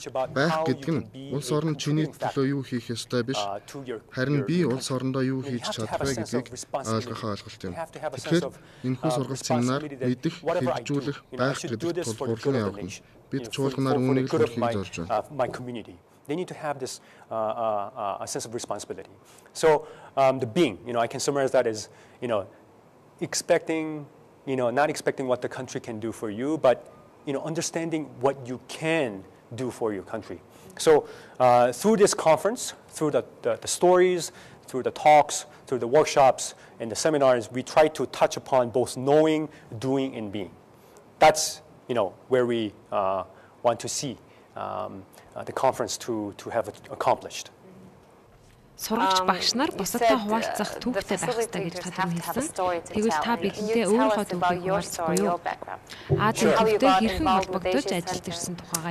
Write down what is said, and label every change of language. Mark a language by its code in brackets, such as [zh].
[mn] Байх гэдэг нь улс орн чиний төлөө юу хийх ёстой биш, харин би улс орондоо юу хийж чадах вэ гэдгийг ойлгох ойлголт юм. Тэгэхээр энэхүү сургалт семинар мэдэх, хэрэгжүүлэх, байх гэдэг тулгуурлан явагдана. Бид чуулганаар үүнийг хүргэхийг зорж байна. [en] They need to have this a sense of responsibility. So the being, I can summarize that as, expecting, not expecting what the country can do for you, but, understanding what you can do for your country. So through this conference, through the stories, through the talks, through the workshops and the seminars, we try to touch upon both knowing, doing, and being. That's, where we want to see the conference to have accomplished. [mn] Сурагч багш нар бусадтай хуваалцах түүхтэй байх ёстой гэж тодорхой хэлсэн. Тэгвэл та бидэндээ өөрийнхөө түүхийг хуваалцахгүй юу? Азийн төвтэй хэрхэн холбогдож ажиллаж ирсэн тухайгаа